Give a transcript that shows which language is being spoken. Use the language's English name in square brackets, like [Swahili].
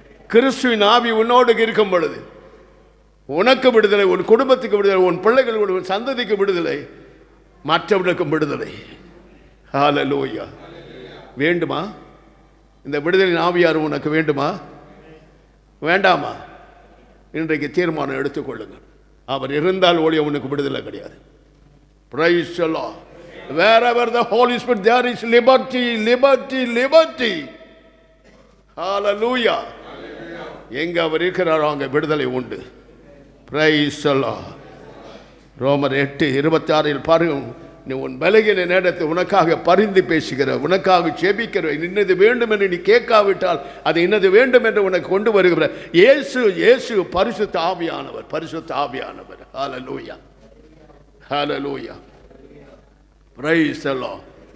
[Tamil] கிறிஸ்துவின் ஆவி உன்னோடு இருக்கும் பொழுது உனக்கு விடுதலை, உன் குடும்பத்துக்கு விடுதலை, உன் பிள்ளைகள், உன் சந்ததிக்கு விடுதலை, மற்றவர்களுக்கும் விடுதலை. ஹல்லேலூயா. வேண்டுமா? இந்த விடுதலை ஆவியார் உனக்கு வேண்டுமா? வேண்டாமா? இன்றைக்கு தீர்மானம் எடுத்துக்கொள்ளுங்கள். அவர் இருந்தால் ஒழிய உனக்கு விடுதலை கிடையாது. [English] Praise the Lord. Wherever the Holy Spirit, there is liberty, liberty, liberty. Hallelujah. [Tamil] எங்க அவர் இருக்கிறாரோ அங்கே விடுதலை உண்டு. [English] Praise the Lord. [Tamil] ரோமர் 8:26 பாருங்க, நீ உன் பலகீன நேரத்தை உனக்காக பரிந்து பேசுகிற, உனக்காக ஜெபிக்கிற, இன்னது வேண்டும் என்று நீ கேட்காவிட்டால் அது இன்னது வேண்டும் என்று உனக்கு கொண்டு வருகிற இயேசு, இயேசு பரிசுத்த ஆவியானவர், பரிசுத்த ஆவியானவர். ஹல்லேலூயா. ஹல்லேலூயா. [English] Praise the lord.